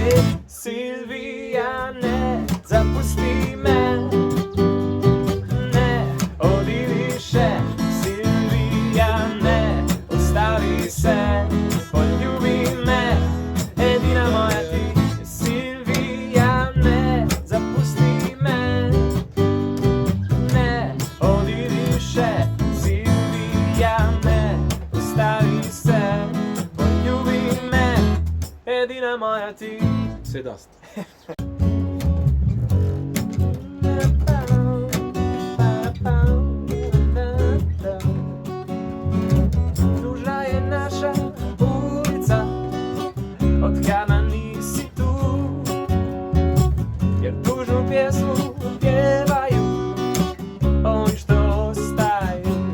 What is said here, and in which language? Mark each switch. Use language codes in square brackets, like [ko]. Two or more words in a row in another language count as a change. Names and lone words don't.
[sl] Silvija, ne zapusti me, ne odidi še. [hr] Silvija, ne ostavi se, poljubi me, [sl] edina moja ti. Silvija, ne zapusti me, ne odidi še. [hr] Silvija, ne ostavi se, poljubi me, [sl] edina moja ti. Sedast. [hr] Duža je naša ulica, od kada nisi tu, jer tužnu pjesmu pjevaju oni što ostaju.